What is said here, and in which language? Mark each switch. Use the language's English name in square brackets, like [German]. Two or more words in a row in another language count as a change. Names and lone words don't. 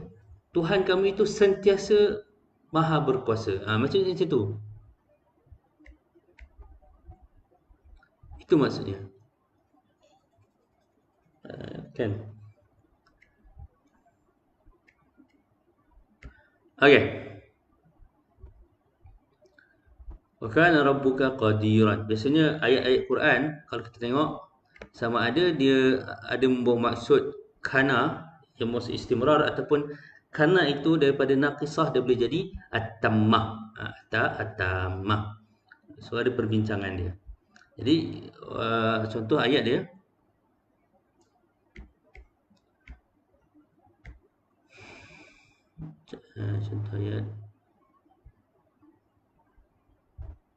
[Malay] Tuhan kamu itu sentiasa maha berkuasa. Macam tu. Itu maksudnya. Kan? Okey. [Arabic] وكان ربك قديرا. [Malay] Biasanya ayat-ayat Quran kalau kita tengok sama ada dia ada membawa maksud kana yang maksud istimrar ataupun kana itu daripada naqisah dia boleh jadi at-tammah. At-tammah. So ada perbincangan dia. Jadi contoh ayat dia, contoh ayat